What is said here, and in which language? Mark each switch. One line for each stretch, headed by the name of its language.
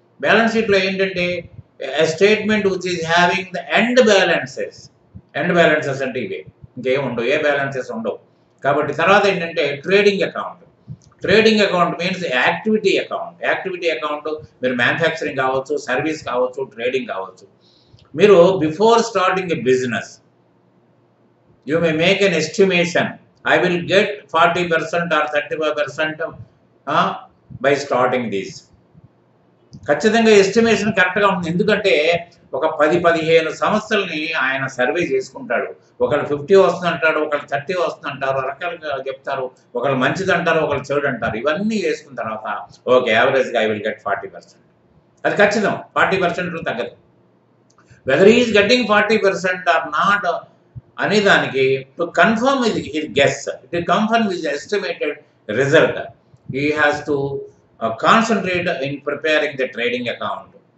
English: Balance షీట్లో ఏంటంటే a statement which is having the end balances.
Telugu: End balances అంటే ఇవే, ఇంకేం ఉండవు, ఏ బ్యాలెన్సెస్ ఉండవు. కాబట్టి తర్వాత ఏంటంటే trading account. Trading account means activity account. Activity account మీరు మ్యానుఫ్యాక్చరింగ్ కావచ్చు, సర్వీస్ కావచ్చు, ట్రేడింగ్ కావచ్చు.
English: మీరు before starting a business you may make an estimation, I will get 40% or 35% by starting this.
Telugu: ఖచ్చితంగా ఎస్టిమేషన్ కరెక్ట్గా ఉంటుంది. ఎందుకంటే ఒక 10-15 సంస్థల్ని ఆయన సర్వే చేసుకుంటాడు. ఒకళ్ళు 50 వస్తుందంటాడు, ఒకళ్ళు 30 వస్తుందంటారు, రకాలుగా చెప్తారు. ఒకళ్ళు మంచిది అంటారు, ఒకళ్ళు చెడు అంటారు. ఇవన్నీ వేసుకున్న తర్వాత ఓకే యావరేజ్గా
English: I will get 40%.
Telugu: అది ఖచ్చితం, 40% తగ్గదు.
English: Whether is getting 40% or not అనే దానికి to confirm ఇది guess, to confirm is estimated result, he has to concentrate in preparing the trading account.